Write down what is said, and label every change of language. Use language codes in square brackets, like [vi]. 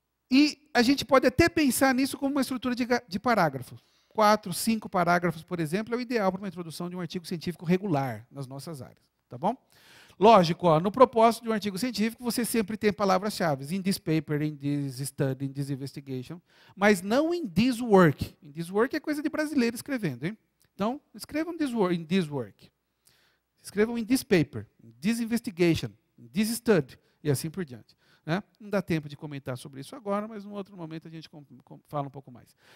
[pt] E a gente pode até pensar nisso como uma estrutura de parágrafos. 4, 5 parágrafos, por exemplo, é o ideal para uma introdução de um artigo científico regular nas nossas áreas. Tá bom? Lógico, no propósito de um artigo científico, você sempre tem palavras-chave. [en] In this paper, in this study, in this investigation. [pt] Mas não [en] in this work. In this work [pt] é coisa de brasileiro escrevendo, hein? Então, escrevam [en] in this work. [pt] Escrevam [en] in this paper, in this investigation, in this study, [pt] e assim por diante. Né? Não dá tempo de comentar sobre isso agora, mas em outro momento a gente fala um pouco mais.